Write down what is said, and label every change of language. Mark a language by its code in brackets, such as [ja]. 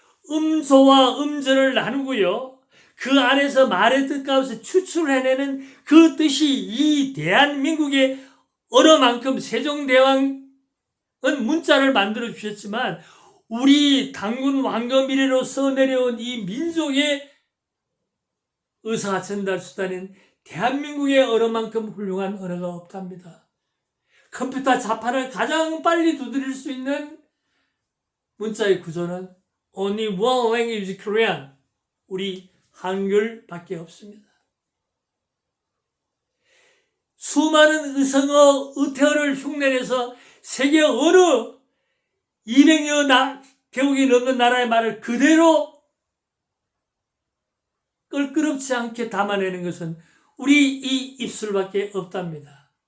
[ko] 음소와 음절을 나누고요. 그 안에서 말의 뜻 가운데 추출해내는 그 뜻이 이 대한민국의 언어만큼 세종대왕은 문자를 만들어 주셨지만 우리 당군 왕검 이래로서 내려온 이 민족의 의사 전달 수단인 대한민국의 언어만큼 훌륭한 언어가 없답니다. 컴퓨터 자판을 가장 빨리 두드릴 수 있는 문자의 구조는 [en] Only one language is Korean. [ko] 우리 한글밖에 없습니다. 수많은 의성어, 의태어를 흉내내서 세계 어느 200여 개국이 넘는 나라의 말을 그대로 껄끄럽지 않게 담아내는 것은 우리 이 입술밖에 없답니다.